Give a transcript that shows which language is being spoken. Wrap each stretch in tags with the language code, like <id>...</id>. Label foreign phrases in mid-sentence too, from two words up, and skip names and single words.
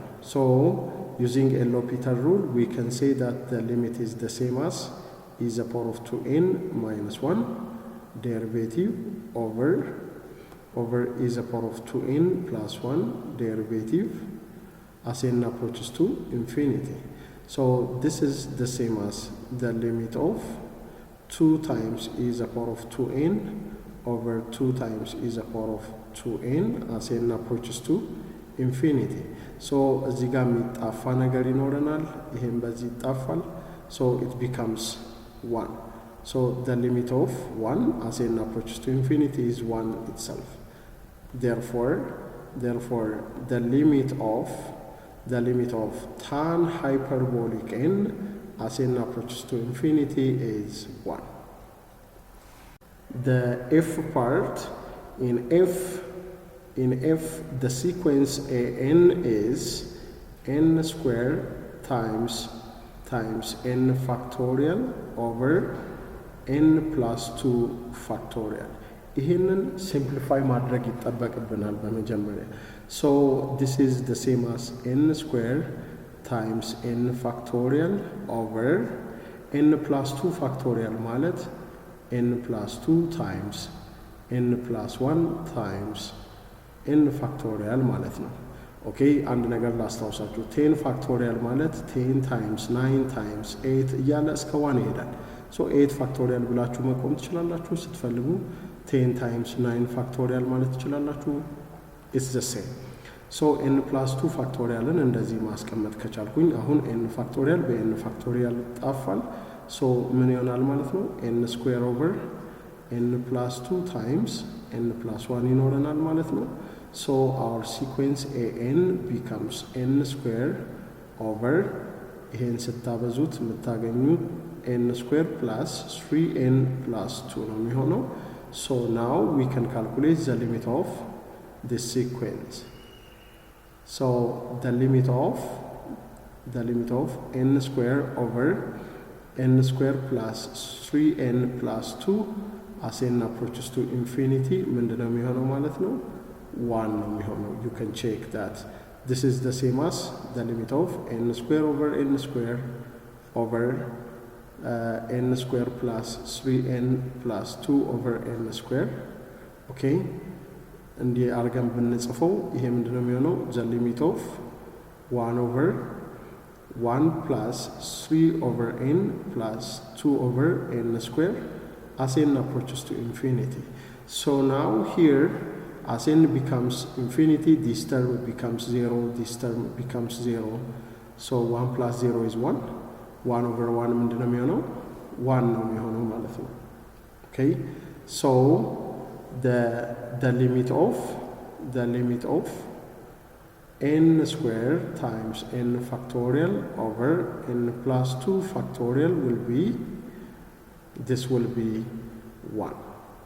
<en>So using L'Hopital rule, we can say that the limit is the same as e to the power of 2n minus 1 derivative over e to the power of 2n plus 1 derivative as n approaches to infinity. So this is the same as the limit of 2 times e to the power of 2n over 2 times e to the power of 2n as n approaches to infinity.</en> <am>So እዚህ ጋር የሚጣፋ ነገር ይኖረናል፣ ይሄን በዚህ ይጣፋል።</am> <en>so it becomes 1. so the limit of 1 as n approaches to infinity is 1 itself. Therefore the limit of tan hyperbolic n as n approaches to infinity is 1. The f part, in f the sequence an is n square times n factorial over n plus 2 factorial. ይሄንን simplify</en> <am>ማድረግ ይጠበቅብናል በመጀመሪያ።</am> <en>so this is the same as n square times n factorial over n plus 2 factorial ማለት n plus 2 times n plus 1 times n factorial</en> <am>ማለት ነው። ኦኬ አንድ ነገር ላስታውሳችሁ 10 ፋክቶሪያል ማለት</am> <en>10 times 9 times 8</en> <am>እያለ እስከ 1 ይሄዳል።</am> <en>so 8</en> <am>ፋክቶሪያል ብላችሁ መቆም ትችላላችሁ። ስትፈልጉ</am> <en>10 times 9</en> <am>ፋክቶሪያል ማለት ትችላላችሁ።</am> <en>it's the same. so n plus 2 ፋክቶሪያልን</en> <am>እንደዚህ ማስቀመጥ ከቻልኩኝ አሁን</am> <en>n ፋክቶሪያል በn ፋክቶሪያል ጣፋል። so</en> <am>ምን ይሆናል ማለት ነው</am> <en>n square over n plus 2 times n plus 1</en> <am>ይኖረናል ማለት ነው።</am> <en>so our sequence an becomes n square over</en> <am>ይሄን ስታበዙት የምታገኙት</am> <en>n square plus 3n plus 2</en> <am>ነው የሚሆነው።</am> <en>so now we can calculate the limit of this sequence. so the limit of n square over n square plus 3n plus 2 as n approaches to infinity</en> <am>ምንድነው የሚሆነው ማለት ነው 1 ነው የሚሆነው።</am> <en>you can check that this is the same as the limit of n square over n square over n square plus 3n plus 2 over n square. okay</en> <am>እንዲህ አርገን ብንጽፈው ይሄ ምንድነው የሚሆነው</am> <en>the limit of 1 over 1 plus 3 over n plus 2 over n square as n approaches to infinity. so now here as n becomes infinity, this term becomes 0, this term becomes 0. so 1 plus 0 is 1. 1 over 1</en> <am>ምንድነው የሚሆነው 1 ነው የሚሆነው ማለት ነው።</am> <en>okay so the limit of n square times n factorial over n plus 2 factorial will be 1.</en>